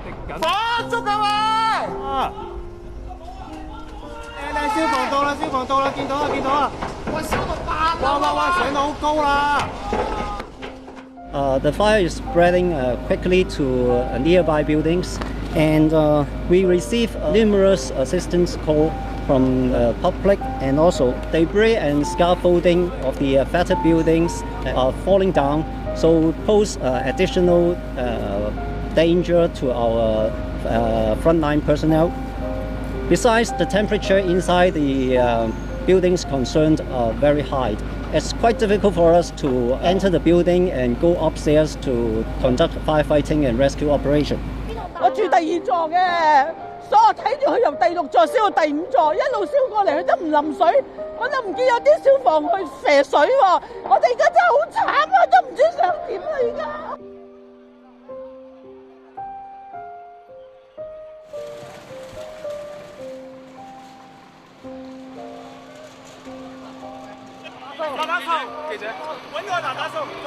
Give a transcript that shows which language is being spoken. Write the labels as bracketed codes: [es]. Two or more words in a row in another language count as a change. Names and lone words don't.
[yue] 火燭啊喂！消防到啦，消防到啦，見到啦，見到啦！喂，燒到爆！哇，上到好高啦！ [en] The fire is spreading quickly to nearby buildings, and we receive numerous assistance calls from public, and also debris and scaffolding of the affected buildings are falling down, so pose additional danger to our frontline personnel. Besides, the temperature inside the buildings concerned are very high. It's quite difficult for us to enter the building and go upstairs to conduct firefighting and rescue operation. [yue] 我住第2座嘅，所以我睇住佢由第6座燒到第5座，一路燒過嚟，佢都唔淋水，我都唔見有啲消防去射水喎。我哋而家真係好慘啊，都唔知想點啦而家。打手，記者，揾個打手，